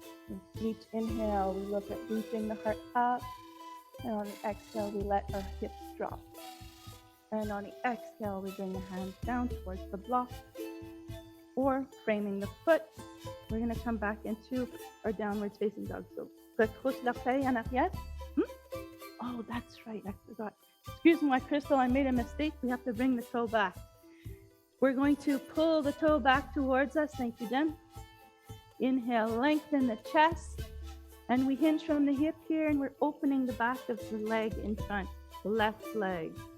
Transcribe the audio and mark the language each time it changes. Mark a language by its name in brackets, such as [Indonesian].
[English] With each inhale, we look at reaching the heart up, and on the exhale, we let our hips drop. And on the exhale, we bring the hands down towards the block, or framing the foot. We're going to come back into our downward facing dog. [French] So, retrousse l'orteil en arrière. [English] Oh, that's right, I forgot. [French] Excuse-moi, [English] Crystal, I made a mistake. We have to bring the toe back. We're going to pull the toe back towards us. Thank you, Jen. Inhale, lengthen the chest. And we hinge from the hip here, and we're opening the back of the leg in front, the left leg.